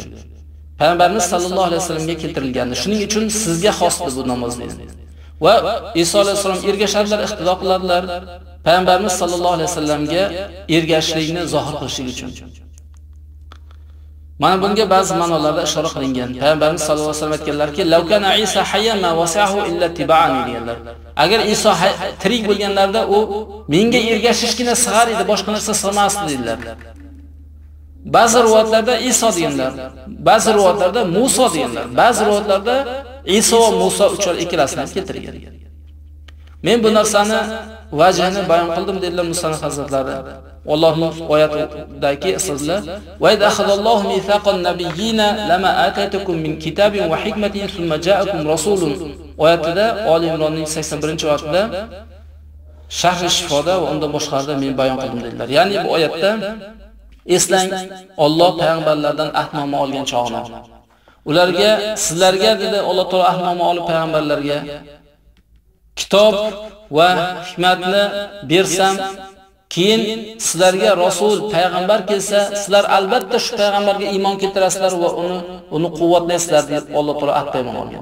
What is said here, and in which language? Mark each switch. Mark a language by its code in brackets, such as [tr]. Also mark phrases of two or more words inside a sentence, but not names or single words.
[uz] Payg'ambarimiz [ar] صلى الله عليه وسلمga [uz] keltirilgandi. Shuning uchun sizga xosdir bu namoz dedi. Va Iso alayhisalom ergashadilar, iqtido qiladilar. Payg'ambarimiz [ar] صلى الله عليه وسلمga [uz] ergashishlikni zohir qilishlik uchun. Mana bunga ba'zi ma'nolarda ishora qilingan. Payg'ambarimiz [ar] صلى الله عليه وسلم [uz] aytganlarki, [ar] "لو كان عيسى حيا ما وسعه إلا اتباعي" deganlar. [uz] Agar Iso tirik bo'lganlarida u menga ergashishgina sig'ar edi, boshqa narsa sig'masdi dedilar. Ba'zi rivoyatlarda Iso deganlar, ba'zi rivoyatlarda Musa deganlar, ba'zi rivoyatlarda Iso va Musa uchar ikkalasini keltirgan. Men bu narsani vajhini bayon qildim dedilar Musannif hazratlari. Allohning oyatidagi so'zlar: [ar] "وإذ أخذ الله ميثاق النبيين لما آتيتكم من كتاب وحكمة ثم جاءكم رسول." [uz] Oyatida Oli Imronning 81-oyatida Sharh shifoda va undan boshqalarda men bayon qildim dedilar. Ya'ni bu oyatda eslang, Alloh payg'ambarlardan ahdnoma olgan chog'ini. Ularga, sizlarga dedi Alloh taolo ahdnoma olib payg'ambarlarga kitob va hikmatni bersam, keyin sizlarga rasul payg'ambar kelsa, sizlar albatta shu payg'ambarga iymon keltirasizlar va uni quvvatlaysizlar deb Alloh taolo ahd paymon olgan.